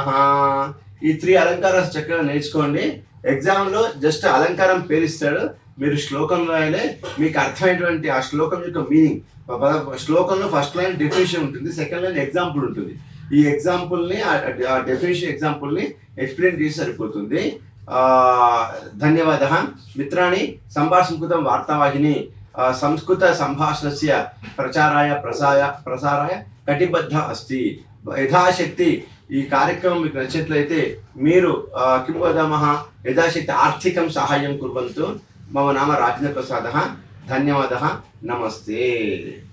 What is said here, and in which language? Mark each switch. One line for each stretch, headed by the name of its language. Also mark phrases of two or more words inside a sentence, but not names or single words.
Telugu: ఈ 3 అలంకారాలు చక్కగా నేర్చుకోండి.
English: exam-lo just
Telugu: అలంకారం పేరిస్తాడు, మీరు శ్లోకం రాయాలి, మీకు అర్థమైనటువంటి ఆ శ్లోకం యొక్క మీనింగ్. శ్లోకంలో
English: first line definition
Telugu: ఉంటుంది,
English: second line example
Telugu: ఉంటుంది. ఈ ఎగ్జాంపుల్ని ఆ
English: definition example-ni explain
Telugu: చేసి సరిపోతుంది.
Sanskrit: धन्यवादः मित्राणि. संभाषणकृतं वार्तावाहिनी संस्कृत संभाषणस्य प्रसाराय कटिबद्ध अस्ति. यथाशक्ति
Telugu: ఈ కార్యక్రమం మీకు నచ్చినట్లయితే మీరు
Sanskrit: किं वदामः यथाशक्ति आर्थिकं साहाय्यं कुर्वन्तु. मम नाम राजेन्द्र प्रसादः. धन्यवादः. नमस्ते.